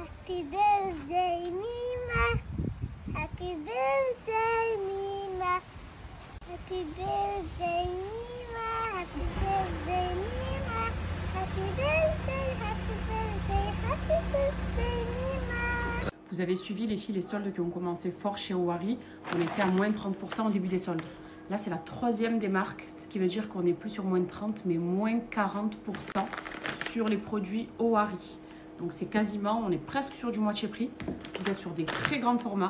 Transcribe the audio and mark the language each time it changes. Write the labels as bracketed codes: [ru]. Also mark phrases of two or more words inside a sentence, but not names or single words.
[en] Happy birthday, Mima. Happy birthday, Mima. Happy birthday, Mima. Happy birthday, Mima. Happy birthday, happy birthday, happy birthday, Mima. [fr] Vous avez suivi les filles les soldes qui ont commencé fort chez Owari. On était à moins 30% au début des soldes. Là, c'est la troisième des marques, ce qui veut dire qu'on n'est plus sur moins 30, mais moins 40% sur les produits Owari. Donc c'est quasiment, on est presque sur du moitié prix. Vous êtes sur des très grands formats.